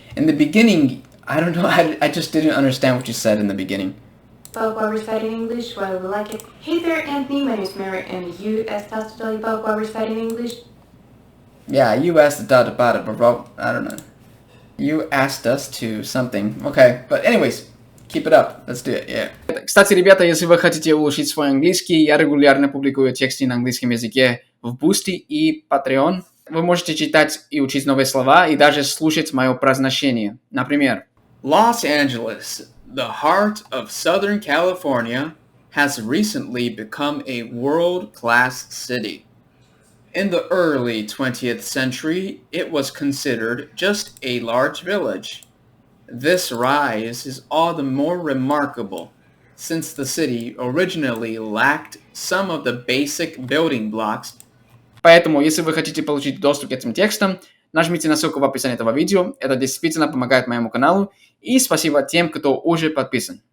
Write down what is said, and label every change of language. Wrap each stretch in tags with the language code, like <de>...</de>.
<en>In the beginning, I don't know, I just didn't understand what you said in the beginning. About what we're studying English, why we like it. Hey there, Anthony, my name is Mary, and you asked us to tell you about why we're studying English. Yeah, you asked about it, but I don't know. You asked us to something. Okay, but anyways, keep it up. Let's do it, yeah.</en> <ru>Кстати, ребята, если вы хотите улучшить свой английский, я регулярно публикую тексты на английском языке в Boosty и Patreon. Вы можете читать и учить новые слова, и даже слушать мое произношение. Например,</ru> <en>Los Angeles, the heart of Southern California, has recently become a world-class city. In the early 20th century, it was considered just a large village. This rise is all the more remarkable since the city originally lacked some of the basic building blocks.</en> <ru>Поэтому, если вы хотите получить доступ к этим текстам, нажмите на ссылку в описании этого видео. Это действительно помогает моему каналу. И спасибо тем, кто уже подписан.</ru>